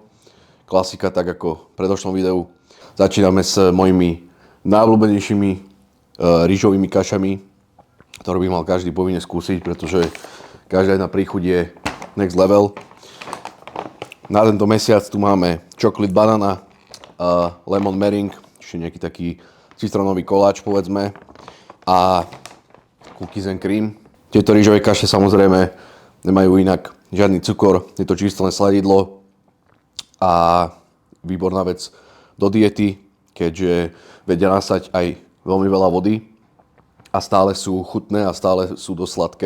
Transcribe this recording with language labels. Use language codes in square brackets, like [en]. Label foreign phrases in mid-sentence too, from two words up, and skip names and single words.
[sk] Klasika, tak ako v predošlom videu. Začíname s mojimi najobľúbenejšími rýžovými kašami, ktoré by mal každý povinne skúsiť, pretože každá jedna príchuť je [en] next level. [sk] Na tento mesiac tu máme [en] chocolate banana, lemon meringue, [sk] čiže nejaký taký citronový koláč povedzme, a [en] cookies and cream. [sk] Tieto rýžové kaše samozrejme nemajú inak žiadny cukor, je to čisté len sladidlo a výborná vec do diety, keďže vedia nasať aj veľmi veľa vody a stále sú chutné a stále sú dosť sladké.